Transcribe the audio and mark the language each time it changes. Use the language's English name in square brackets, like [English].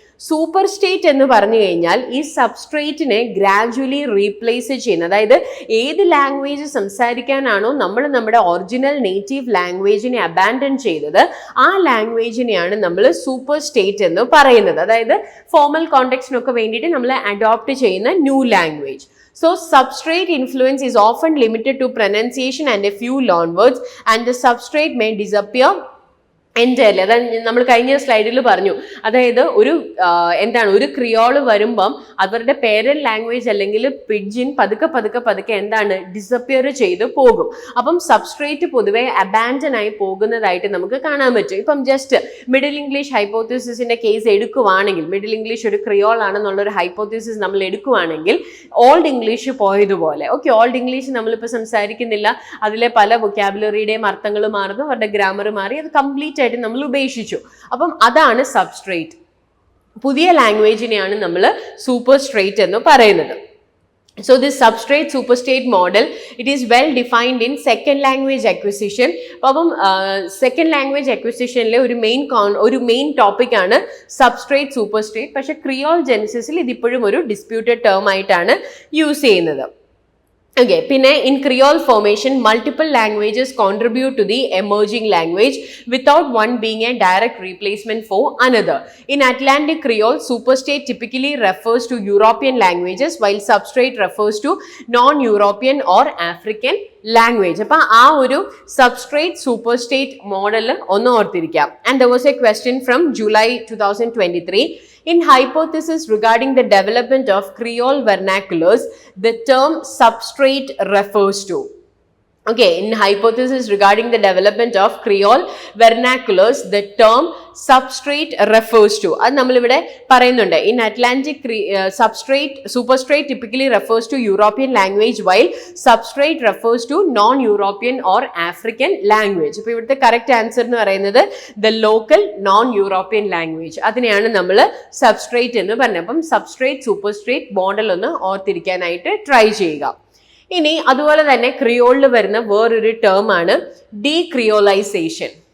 [Malayalam] Super state എന്ന് പറഞ്ഞു കഴിഞ്ഞാൽ ഈ സബ്സ്ട്രേറ്റിനെ ഗ്രാജുവലി റീപ്ലേസ് ചെയ്യുന്നത്, അതായത് ഏത് ലാംഗ്വേജ് സംസാരിക്കാനാണോ നമ്മൾ നമ്മുടെ ഒറിജിനൽ നേറ്റീവ് ലാംഗ്വേജിനെ അബാൻഡൻ ചെയ്തത് ആ ലാംഗ്വേജിനെയാണ് നമ്മൾ സൂപ്പർ സ്റ്റേറ്റ് എന്ന് പറയുന്നത്. അതായത് ഫോർമൽ കോണ്ടെക്സ്റ്റിനൊക്കെ വേണ്ടിയിട്ട് നമ്മൾ അഡോപ്റ്റ് ചെയ്യുന്ന new language. [English] So substrate influence is often limited to pronunciation and a few loanwords, and the substrate may disappear entirely. [Malayalam] അതായത് നമ്മൾ കഴിഞ്ഞ സ്ലൈഡിൽ പറഞ്ഞു, അതായത് ഒരു ക്രിയോള് വരുമ്പം അവരുടെ പേരന്റ് ലാംഗ്വേജ് അല്ലെങ്കിൽ പിഡ്ജിൻ പതുക്കെ എന്താണ് ഡിസപ്പിയർ ചെയ്ത് പോകും. അപ്പം സബ്സ്ട്രേറ്റ് പൊതുവെ അബാൻഡൻ ആയി പോകുന്നതായിട്ട് നമുക്ക് കാണാൻ പറ്റും. ഇപ്പം ജസ്റ്റ് മിഡിൽ ഇംഗ്ലീഷ് ഹൈപ്പോത്തിസിന്റെ കേസ് എടുക്കുവാണെങ്കിൽ, മിഡിൽ ഇംഗ്ലീഷ് ഒരു ക്രിയോൾ ആണെന്നുള്ള ഒരു ഹൈപ്പോത്തിസിസ് നമ്മൾ എടുക്കുവാണെങ്കിൽ ഓൾഡ് ഇംഗ്ലീഷ് പോയതുപോലെ, ഓക്കെ, ഓൾഡ് ഇംഗ്ലീഷ് നമ്മളിപ്പോൾ സംസാരിക്കുന്നില്ല, അതിലെ പല വൊക്കാബുലറിയുടെയും അർത്ഥങ്ങൾ മാറുന്നു, അവരുടെ ഗ്രാമർ മാറി, അത് കംപ്ലീറ്റ് കംപ്ലീറ്റ് ആയിട്ട് നമ്മൾ ഉപേക്ഷിച്ചു. അപ്പം അതാണ് സബ്സ്ട്രേറ്റ്. പുതിയ ലാംഗ്വേജിനെയാണ് നമ്മൾ സൂപ്പർ സ്ട്രേറ്റ് എന്ന് പറയുന്നത്. [English] So this substrate superstate model, it is well defined in second language acquisition. [Malayalam] അപ്പം second language acquisitionലെ ഒരു മെയിൻ ടോപ്പിക് ആണ് സബ്സ്ട്രേറ്റ് സൂപ്പർസ്ട്രേറ്റ്. പക്ഷെ ക്രിയോൾ ജെനസിസിൽ ഇതിപ്പോഴും ഒരു ഡിസ്പ്യൂട്ടഡ് ടേം ആയിട്ടാണ് യൂസ് ചെയ്യുന്നത്. [English] Okay, [Malayalam] പിന്നെ [English] in Creole formation, multiple languages contribute to the emerging language without one being a direct replacement for another. In Atlantic Creole, superstate typically refers to European languages while substrate refers to non-European or African language. [Malayalam] അപ്പോൾ ആ ഒരു substrate സൂപ്പർസ്റ്റേറ്റ് model ഒന്ന് ഓർത്തിരിക്കാം. [English] And there was a question from July 2023. In hypothesis regarding the development of Creole vernaculars, the term substrate refers to. Okay, in hypothesis regarding the development of Creole vernaculars, the term substrate refers to. [Malayalam] അത് നമ്മളിവിടെ പറയുന്നുണ്ട്. [English] In Atlantic, substrate, superstrate typically refers to European language while substrate refers to non-European or African language. [Malayalam] അപ്പോൾ ഇവിടുത്തെ correct answer എന്ന് പറയുന്നത് [English] the local non-European language. [Malayalam] അതിനെയാണ് നമ്മൾ substrate എന്ന് പറഞ്ഞത്. അപ്പം സബ്സ്ട്രേറ്റ് സൂപ്പർസ്ട്രേറ്റ് മോഡൽ ഒന്ന് ഓർത്തിരിക്കാനായിട്ട് ട്രൈ ചെയ്യുക. ഇനി അതുപോലെ തന്നെ ക്രിയോളിൽ വരുന്ന വേറൊരു ടേം ആണ് ഡീക്രിയോളൈസേഷൻ.